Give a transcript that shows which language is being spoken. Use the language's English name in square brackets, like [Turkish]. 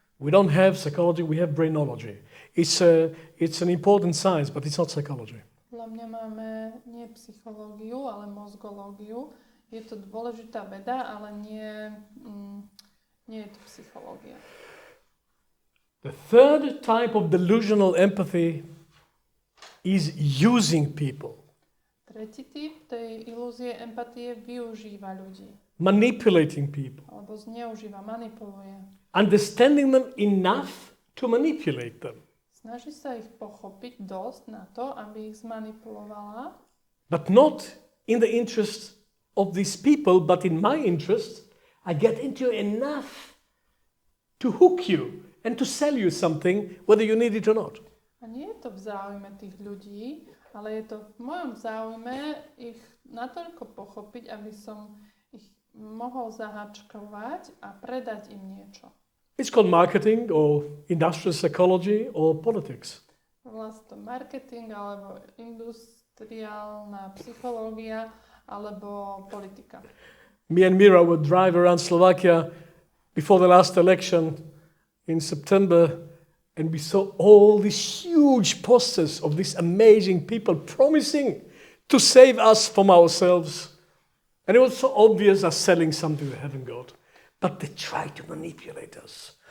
[English] We don't have psychology, we have brainology. It's an important science, but it's not psychology. [Slovak] Podľa mňa máme nie psychológiu, ale mozgológiu. Je to dôležitá veda, ale nie je to psychológia. [English] The third type of delusional empathy is using people. [Slovak] Tretí typ tej ilúzie empatie využíva ľudí. [English] Manipulating people. [Slovak] Alebo zneužíva, manipuluje. [English] Understanding them enough to manipulate them. [Slovak] Snaží sa ich pochopiť dosť na to, aby ich zmanipulovala. [English] But not in the interest of these people, but in my interest. I get into enough to hook you and to sell you something, whether you need it or not. [Slovak] A nie je to v záujme tých ľudí, ale je to v mojom záujme ich natoľko pochopiť, aby som ich mohol zahačkovať a predať im niečo. [English] It's called marketing or industrial psychology or politics. [Slovak] Vlastne to marketing alebo industriálna psychológia alebo politika. [English] Me and Mira would drive around Slovakia before the last election in September, and we saw all these huge posters of these amazing people promising to save us from ourselves. And it was so obvious as selling something they haven't got. But they tried to manipulate us.